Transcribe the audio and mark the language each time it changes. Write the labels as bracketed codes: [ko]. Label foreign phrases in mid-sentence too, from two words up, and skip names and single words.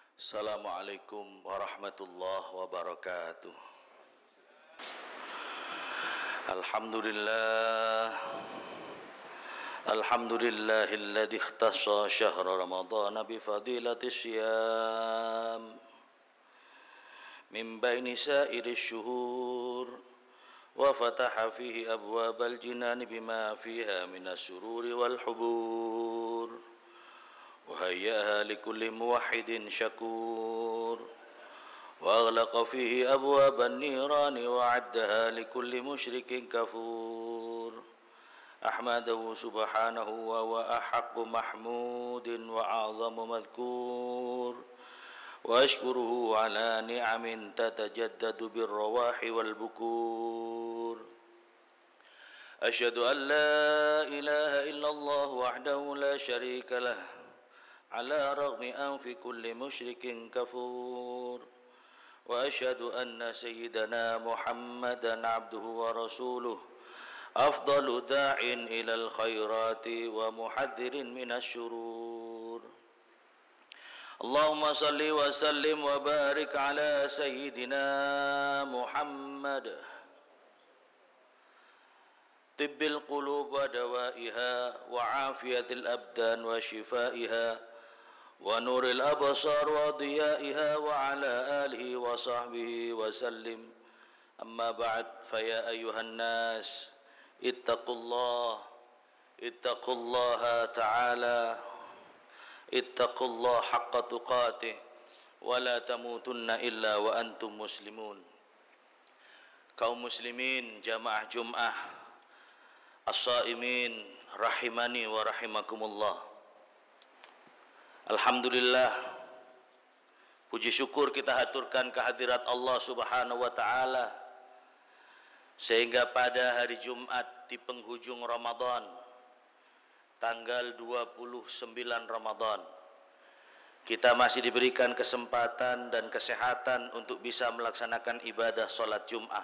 [ar] السلام عليكم ورحمة الله وبركاته. الحمد لله الحمد لله الذي اختص شهر رمضان بفضيلة الصيام من بين سائر الشهور وفتح فيه أبواب الجنان بما فيها من السرور والحبور وهيأها لكل موحد شكور وأغلق فيه أبواب النيران وأعدها لكل مشرك كفور أحمده سبحانه و هو أحق محمود وأعظم مذكور وأشكره على نعم تتجدد بالرواح وال بكور أشهد أن لا إله إلا الله وحده لا شريك له على رغم أنف كل مشرك كفور وأشهد أن سيدنا محمدا عبده ورسوله أفضل داع إلى الخيرات ومحذر من الشرور اللهم صل وسلم وبارك على سيدنا محمد طب القلوب ودوائها وعافية الأبدان وشفائها ونور الأبصار وضيائها وعلى آله وصحبه وسلم أما بعد فيا أيها الناس اتقوا الله تعالى اتقوا الله حق تقاته ولا تموتن إلا وأنتم مسلمون. [id] Kaum muslimin jamaah Jum'ah [ar] الصائمين رحمني ورحمكم الله. [id] Alhamdulillah, puji syukur kita haturkan kehadirat Allah [ar] سبحانه وتعالى [id] sehingga pada hari Jumat di penghujung Ramadan tanggal 29 Ramadan kita masih diberikan kesempatan dan kesehatan untuk bisa melaksanakan ibadah salat Jumat.